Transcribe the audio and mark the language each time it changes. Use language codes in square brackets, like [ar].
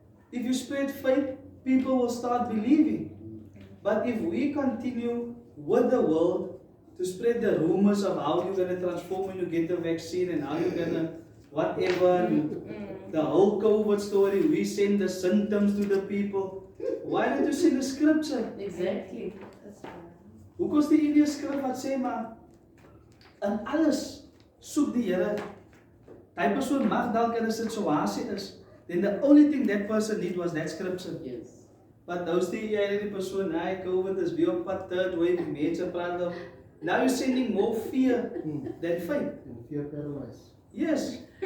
[en] If you spread faith, people will start believing. But if we continue with the world to spread the rumors of how you're going to transform when you get the vaccine and how you're going to whatever, the whole COVID story, we send the symptoms to the people. Why don't you send the scripture? Exactly. [af] Hoekom is die Indië skrif wat sê maar in alles soek die Here. Hy persoon mag dalk in 'n situasie is, [en] then the only thing that person need was that scripture. Yes. But [af] nou sê jy die persoon, hy COVID is weer op pad [en] third wave, [af] die mense praat nou. [en] Now you're sending more fear than faith. Fear paralyzed. Yes.